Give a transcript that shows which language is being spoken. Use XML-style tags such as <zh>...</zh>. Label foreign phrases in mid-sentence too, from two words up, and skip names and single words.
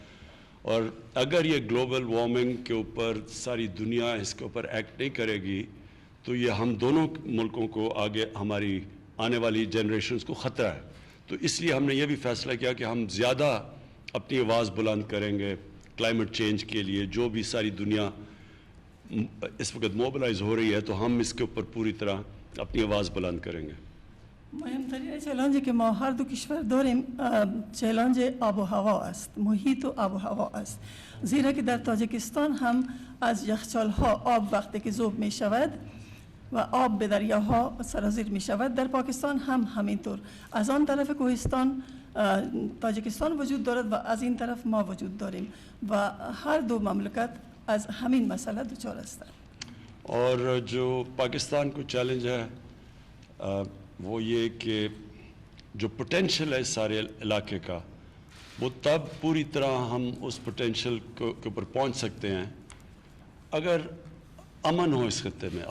<ur>اور اگر یہ</ur> <en>global warming</en> <ur>کے اوپر ساری دنیا اس کے اوپر ایکٹ نہیں کرے گی تو یہ ہم دونوں ملکوں کو آگے ہماری آنے والی جنریشنز کو خطرہ ہے. تو اس لیے ہم نے یہ بھی فیصلہ کیا کہ ہم زیادہ اپنی آواز بلند کریں گے</ur> <en>climate change</en> <ur>کے لیے. جو بھی ساری دنیا اس وقت موبلائز ہو رہی ہے تو ہم اس کے اوپر پوری طرح اپنی آواز بلند کریں گے.</ur> <fa>مهمترین چالنجی که ما هر دو کشور داریم چالنج آب و هوا است، محیط و آب و هوا است. زیرا که در تاجیکستان هم از یخچال‌ها آب وقتی که ذوب می شود و آب به دریاها سرازیر می شود، در پاکستان هم همینطور. از آن طرف کوهستان تاجیکستان وجود دارد و از این طرف ما وجود داریم و هر دو مملکت از همین مسئله دچار هستند.</fa> <ur>اور جو پاکستان کو چیلنج ہے وہ یہ کہ جو پوٹینشل ہے سارے علاقے کا, وہ تب پوری طرح ہم اس پوٹینشل کے اوپر پہنچ سکتے ہیں اگر امن ہو اس خطے میں.</ur>